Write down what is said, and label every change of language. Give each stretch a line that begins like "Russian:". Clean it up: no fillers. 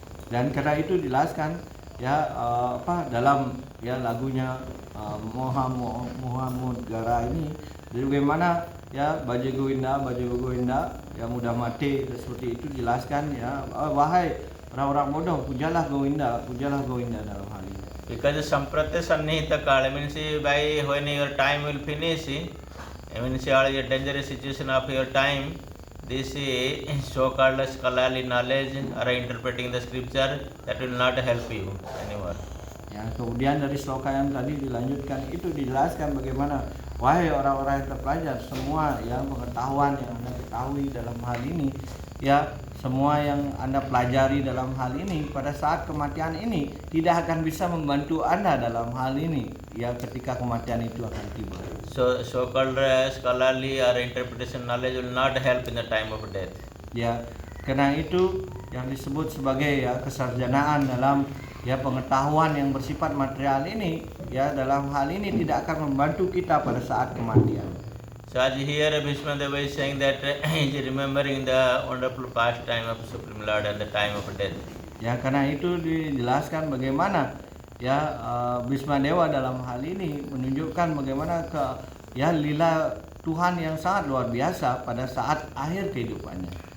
Indonesian: Dan karena itu dijelaskan ya apa dalam ya lagunya Muhammad Gara ini bagaimana ya Bhaja Govinda ya mudah mati seperti itu dijelaskan ya wahai orang-orang bodoh pujalah Govinda dalam hal ini.
English: Because Samprata Sannihita Kala means by when your time will finish, means all your dangerous situation of your time, this so-called scholarly knowledge or interpreting the scripture that will not help you anymore.
Indonesian: Ya, kemudian dari sloka yang tadi dilanjutkan itu dijelaskan bagaimana wahai orang-orang yang terpelajar semua ya pengetahuan yang Anda ketahui dalam hal ini ya semua yang Anda pelajari dalam hal ini pada saat kematian ini tidak akan bisa membantu Anda dalam hal ini ya ketika kematian itu akan tiba.
English: So so-called scholarly or interpretation knowledge will not help in the time of death.
Indonesian: Ya, karena itu yang disebut sebagai ya kesarjanaan dalam ya pengetahuan yang bersifat material ini ya dalam hal ini tidak akan membantu kita pada saat kematian.
English: So as here Bhishma Deva is saying that he is remembering the wonderful pastime of Supreme Lord at the time of death.
Indonesian: Ya karena itu dijelaskan bagaimana ya Bhishma Dewa dalam hal ini menunjukkan bagaimana ya lila Tuhan yang sangat luar biasa pada saat akhir kehidupannya.